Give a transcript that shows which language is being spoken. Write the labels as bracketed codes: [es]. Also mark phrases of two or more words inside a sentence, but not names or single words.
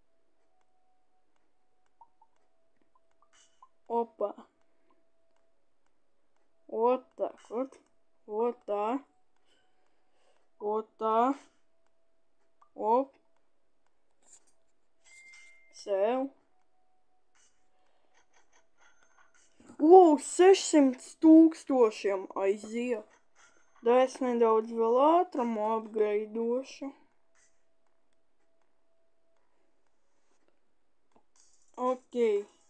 [ru] Opā. Вот так вот. Вот так. Вот так. Оп. Sev. [lv] Wow, 600 tūkstošiem aiziet. Da es nedaudz vēl ātrumu apgaidošu. Ok.